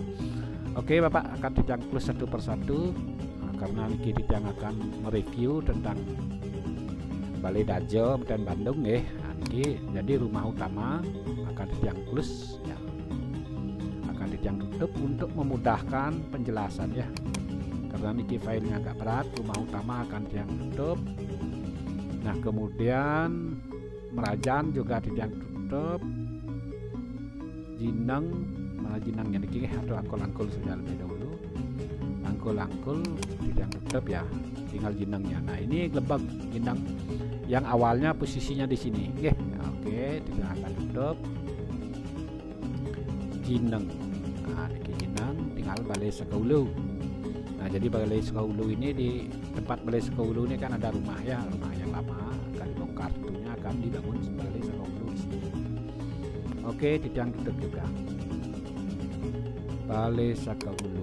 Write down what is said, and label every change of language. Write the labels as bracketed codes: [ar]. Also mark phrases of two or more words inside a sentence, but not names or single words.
[id] Oke, Bapak akan dicangklus satu persatu karena niki yang akan mereview tentang Balai Dajo dan Bandung Nah, niki jadi rumah utama akan dicangklus ya. Akan tutup untuk memudahkan penjelasan ya. Karena niki filenya agak berat, rumah utama akan tutup. Nah, kemudian merajan juga tutup. Jinang, malah jinangnya niki atau angkul-angkul sudah lebih dahulu. Angkul-angkul tutup ya, tinggal jinangnya. Nah, ini gelebak jinang yang awalnya posisinya di sini. Oke, tidak akan tutup. Jinang. Nah, niki jinang tinggal Balai Saka Ulu. Nah, jadi Balai Saka Ulu ini, di tempat Balai Saka Ulu ini kan ada rumah ya, rumah yang lama akan dibongkar, tentunya akan dibangun Balai Saka Ulu di sini. Oke, tiang tutup juga Balai Saka Ulu.